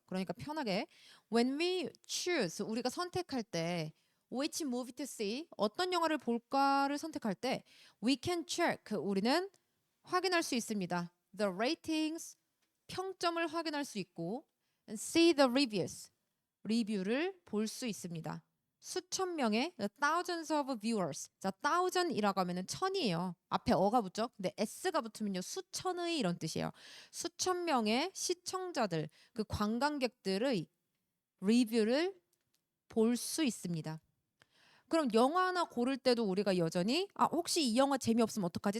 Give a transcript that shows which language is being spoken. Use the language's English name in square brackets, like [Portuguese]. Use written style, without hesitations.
[Korean] 그러니까 편하게 [English] when we choose [Korean] 우리가 선택할 때 [English] which movie to see [Korean] 어떤 영화를 볼까를 선택할 때 [English] we can check [Korean] 우리는 확인할 수 있습니다. [English] the ratings [Korean] 평점을 확인할 수 있고 [English] and see the reviews [Korean] 리뷰를 볼 수 있습니다. 수천 명의 [English] thousands of viewers. [Korean] 자, thousand이라고 하면은 천이에요. 앞에 어가 붙죠? 근데 s가 붙으면요 수천의 이런 뜻이에요. 수천 명의 시청자들, 그 관광객들의 리뷰를 볼 수 있습니다. 그럼 영화 하나 고를 때도 우리가 여전히 혹시 이 영화 재미없으면 어떡하지?